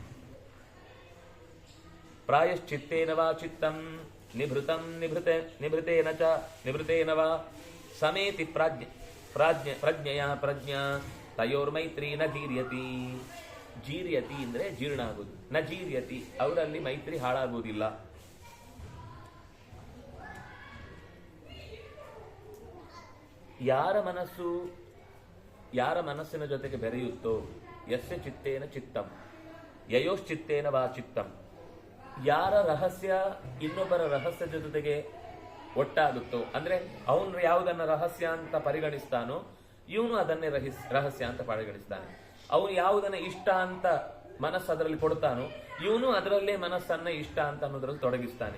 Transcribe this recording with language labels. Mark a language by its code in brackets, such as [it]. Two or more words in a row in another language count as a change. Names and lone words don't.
[sa] ಪ್ರಾಯಶ್ಚಿತ್ತೇನವಾ ಚಿತ್ತಂ ನಿಭೃತಂ ನಿಭೃತೇನ ಚ ನಿಭೃತೇನವಾ ಸಮೇತಿ ಪ್ರಜ್ಞೆಯ ಪ್ರಜ್ಞಾ ತಯೋರ್ಮೈತ್ರಿ ನ ಜೀರ್ಯತಿ. [kn] ಜೀರ್ಯತಿ ಅಂದ್ರೆ ಜೀರ್ಣ ಆಗುವುದು, [sa] ನ ಜೀರ್ಯತಿ [kn] ಅವರಲ್ಲಿ ಮೈತ್ರಿ ಹಾಳಾಗುವುದಿಲ್ಲ. ಯಾರ ಮನಸ್ಸಿನ ಜೊತೆಗೆ ಬೆರೆಯುತ್ತೋ, [sa] ಯಸ್ಯ ಚಿತ್ತೇನ ಚಿತ್ತಂ ಯಯೋಶ್ಚಿತ್ತೇನ ವಾ ಚಿತ್ತಂ, [kn] ಯಾರ ರಹಸ್ಯ ಇನ್ನೊಬ್ಬರ ರಹಸ್ಯದ ಜೊತೆಗೆ ಒಟ್ಟಾಗುತ್ತೋ, ಅಂದ್ರೆ ಅವನು ಯಾವುದನ್ನ ರಹಸ್ಯ ಅಂತ ಪರಿಗಣಿಸ್ತಾನೋ ಇವನು ಅದನ್ನೇ ರಹಸ್ಯ ಅಂತ ಪರಿಗಣಿಸ್ತಾನೆ. ಅವನು ಯಾವುದನ್ನ ಇಷ್ಟ ಅಂತ ಮನಸ್ಸು ಅದರಲ್ಲಿ ಕೊಡ್ತಾನೋ ಇವನು ಅದರಲ್ಲೇ ಮನಸ್ಸನ್ನ ಇಷ್ಟ ಅಂತ ಅನ್ನೋದ್ರಲ್ಲಿ ತೊಡಗಿಸ್ತಾನೆ.